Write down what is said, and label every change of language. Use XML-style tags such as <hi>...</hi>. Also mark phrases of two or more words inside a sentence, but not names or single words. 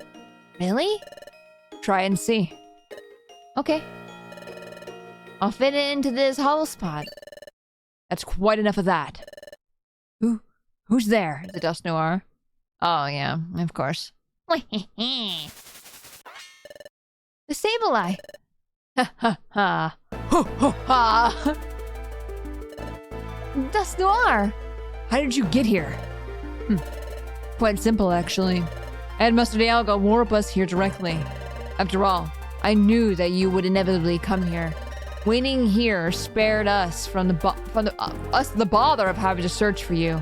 <en>Really? Try and see. Okay. I'll fit it into this hollow spot. That's quite enough of that. Who's there? The Dust Noir. Oh, yeah, of course. The Sableye! Ha ha ha! Ho ho ha! Dust Noir! How did you get here? Quite simple, actually. Ed Mustard Dialga warp us here directly. After all, I knew that you would inevitably come here. Waiting here spared us from the bother of having to search for you.</en>